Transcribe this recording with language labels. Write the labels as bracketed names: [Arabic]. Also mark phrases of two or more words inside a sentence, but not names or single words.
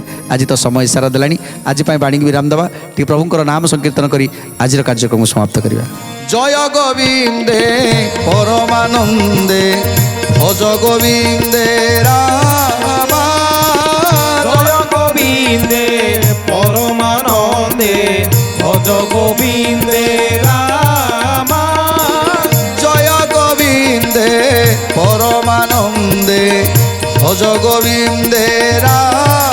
[Odia] ଆଜି ତ ସମୟ ଇସାରା ଦେଲାଣି ଆଜି ପାଇଁ ବାଣୀକି ବିରାମ ଦେବା ଟିକେ ପ୍ରଭୁଙ୍କର ନାମ ସଂକୀର୍ତ୍ତନ କରି ଆଜିର କାର୍ଯ୍ୟକ୍ରମ ସମାପ୍ତ କରିବା। ଜୟ ଗୋବିନ୍ଦେ ପରମାନନ୍ଦେ ଭଜ ଗୋବିନ୍ଦେ ରାମ ଜୟ ଗୋବିନ୍ଦେ ପରମାନନ୍ଦେ ଭଜ ଗୋବିନ୍ଦେ ରାମ ଜୟ ଗୋବିନ୍ଦେ ପରମାନନ୍ଦେ ଭଜ ଗୋବିନ୍ଦେ ରାମ।